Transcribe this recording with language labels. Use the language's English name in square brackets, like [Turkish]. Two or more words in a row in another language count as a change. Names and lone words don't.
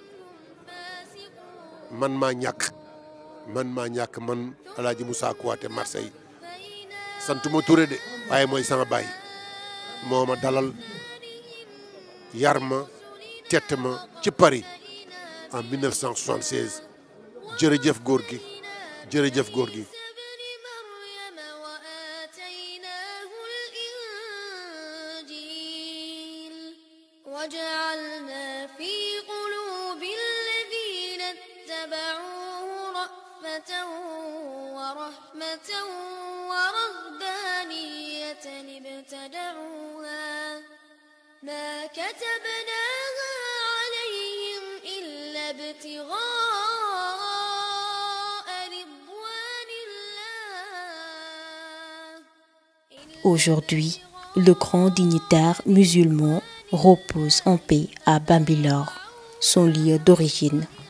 [Wolof] man maa ñàkk man Alaaji Moussa Kouyaté Marseille santuma Touré de waaye mooy sama baay moo ma dalal yar ma tett ma ci Paris en 1976 jërëjëf góor gi jërëjëf góor gi [Arabic] وجعلنا في قلوب الذين اتبعوه رأفة ورحمة ورهبانية ابتدعوها ما كتبناها عليهم إلا ابتغاء رضوان الله. [French] Aujourd'hui, le grand dignitaire musulman repose en paix à Bambilor, son lieu d'origine.